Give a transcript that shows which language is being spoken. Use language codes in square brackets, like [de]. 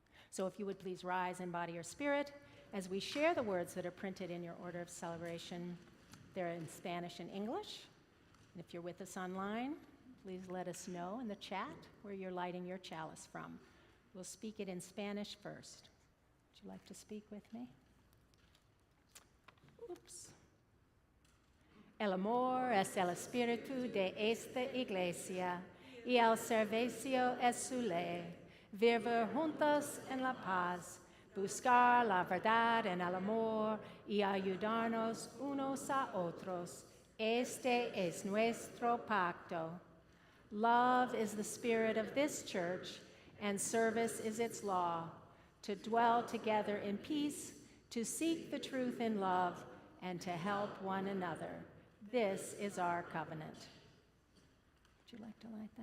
[en] So if you would please rise in body or spirit as we share the words that are printed in your order of celebration. They're in Spanish and English. And if you're with us online, please let us know in the chat where you're lighting your chalice from. We'll speak it in Spanish first. Would you like to speak with me? Oops. [es] El amor es el espíritu de esta iglesia y el servicio es su ley. Vivir juntos en la paz, buscar la verdad en el amor y ayudarnos unos a otros. Este es nuestro pacto. [en] Love is the spirit of this church, and service is its law, to dwell together in peace, to seek the truth in love, and to help one another. This is our covenant. Would you like to light that?